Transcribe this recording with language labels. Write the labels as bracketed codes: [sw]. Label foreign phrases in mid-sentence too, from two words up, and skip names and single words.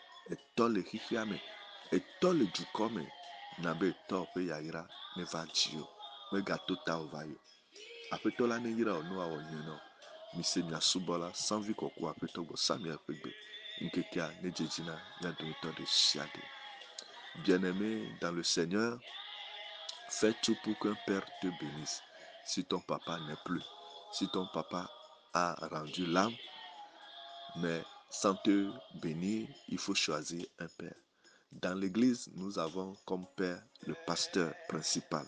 [ee] Etɔ le xixea me, etɔ le dukɔ me, na be etɔ ƒe yayra neva dzi o, megato ta o va yi. Aƒetɔ la neyra o nu awɔ nyuie na o. Mise miasubɔ la sans vi kɔkɔ aƒetɔ gbɔ Samuel ƒe gbe. Ŋkekea ne dzedzi na mia dometɔ ɖe sia ɖe. [fr] Bien-aimé dans le Seigneur, fais tout pour qu'un père te bénisse. Si ton papa n'est plus, si ton papa a rendu l'âme, mais sans te bénir, il faut choisir un père. Dans l'église, nous avons comme père le pasteur principal.